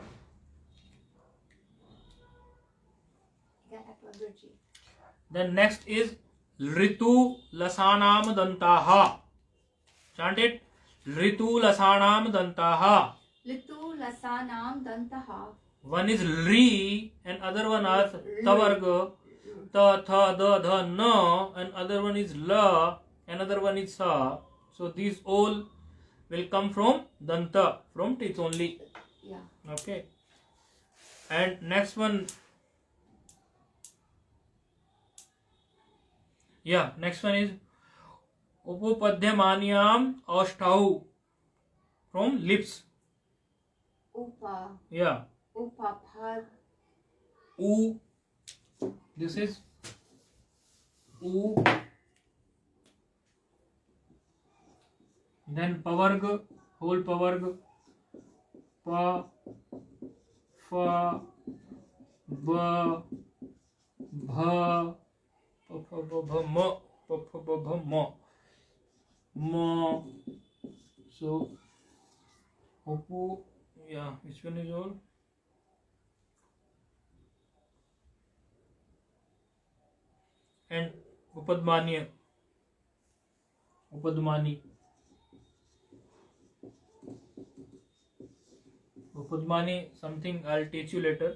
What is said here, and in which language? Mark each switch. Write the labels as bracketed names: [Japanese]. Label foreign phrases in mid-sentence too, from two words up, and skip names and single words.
[English] Got Apogurji. Then next is [Sanskrit] Ritu Lasanam Dantaha. [English] Chant it. [Sanskrit] Ritu Lasanam Dantaha. Litu Lasanam Dantaha. [English] One is Ri and other one is Tavarga. [Sanskrit] Ta, tha, da, dha, na, [English] and other one is La, another one is Sa. So these all will come from Danta, from teeth only. Yeah. Okay. And next one. Yeah, next one is [Sanskrit] Upapadhyamanyam Ashtau, [English] from lips. [Sanskrit] Upa. [English] Yeah. [Sanskrit] Upapad. [English] U. This is U. Then pavarga, whole pavarga. [Sanskrit] Pa, fa, ba, bha, pa, fa, ba, bha, ma, pa, fa, ba, bha, ma, ma. [English] So, Upu, yeah, which one is all? [Sanskrit] And Upadmani, Upadmani. Upadmani, [English] something I'll teach you later.